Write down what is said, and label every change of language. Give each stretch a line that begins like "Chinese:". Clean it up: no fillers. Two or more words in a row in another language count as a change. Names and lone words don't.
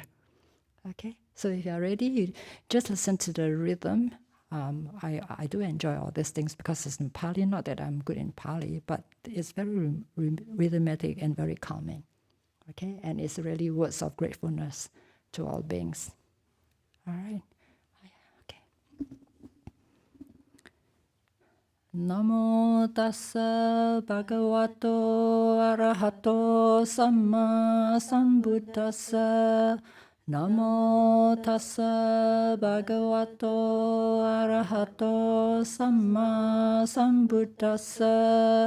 English: Okay, so if you're ready, you just listen to the rhythm. I do enjoy all these things because it's in Pali, not that I'm good in Pali, but it's very rhythmic and very calming. Okay, and it's really words of gratefulness to all beings. All right.
Pali: Namo tassa bhagavato arahato samma sambuddhassa. Namo tassa bhagavato arahato samma sambuddhassa.